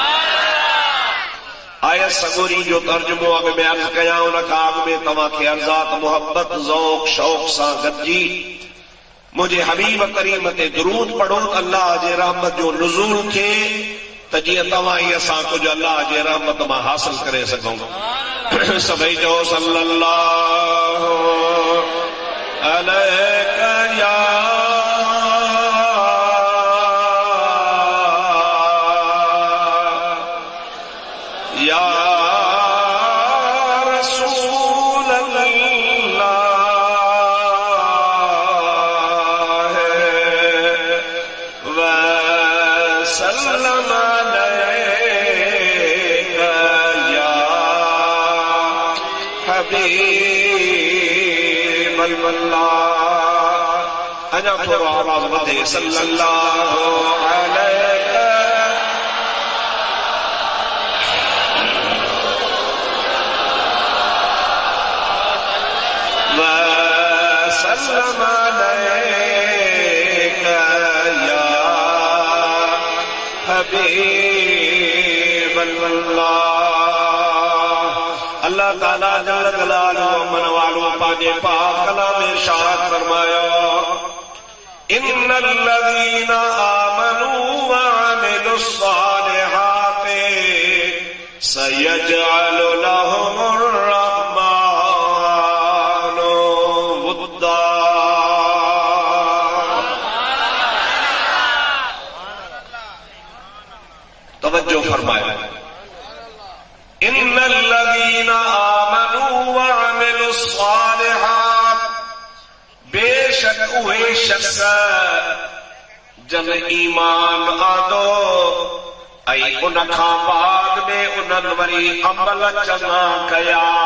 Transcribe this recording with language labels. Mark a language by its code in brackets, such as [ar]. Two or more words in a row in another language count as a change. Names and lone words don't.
[sd] आयत सगोरी जो तर्जुमो अॻ में अर्ज़ कयां, उन खां अॻ में तव्हांखे अर्ज़ात मोहब्बत ज़ौक़ शौक़ सां गॾिजी मुंहिंजे हबीब करीम ते दुरूद पढ़ो त अल्लाह जे रहमत जो नुज़ूल थिए, त जीअं तव्हां ई असां कुझु अल्लाह जे रहमत मां हासिल करे सघूं। सभई चओ [ar] صلى الله عليك يا رسول الله و سلم عليك يا حبيب الله. [sd] अञा थोरो आवाज़ वधे, [ar] صلى الله عليك وسلم عليك يا حبيب الله. [sd] अल्लाह ताला [ar] جل جلاله [sd] मन वालो पंहिंजे पाक कलाम में इरशाद फरमायो, [ar] إن الذين آمنوا وعملوا الصالحات سيجعل لهم الرحمن ودا. [sd] तवज्जो फरमायो, [ar] إن الذين آمنوا وعملوا الصالحات, [sd] बेशक उहे शख्स जन ईमान आंदो ऐं उन खां बाद में उन्हनि वरी अमल चङा कया।